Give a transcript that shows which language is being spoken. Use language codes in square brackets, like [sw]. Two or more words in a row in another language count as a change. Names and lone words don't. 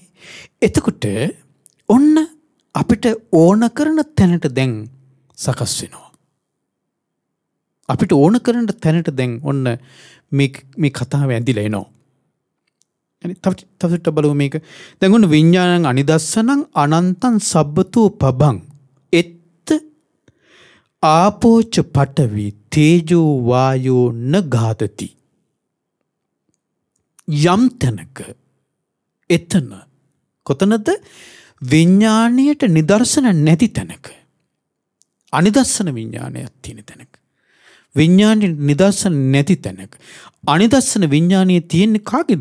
[si] එතකොට ඔන්න අපිට ඕන කරන තැනට දැන් සකස් වෙනවා. අපිට ඕන කරන තැනට දැන් ඔන්න මේ කතාව ඇඳිලා එනවා. තවට බලමු මේක. දැන් ඔන්න [pi] විඥානං අනිදස්සනං අනන්තං සබ්බතෝ පබං එත්ත ආපෝච පඨවි තේජෝ වායෝ නඝාතති. [si] යම් තැනක එතන කොතනද විඥාණයට නිදර්ශන නැති තැනක අනිදස්සන විඥානයක් තියෙන තැනක විඥාණයට නිදර්ශන නැති තැනක අනිදස්සන විඥානයේ තියෙන්නේ කාගේද?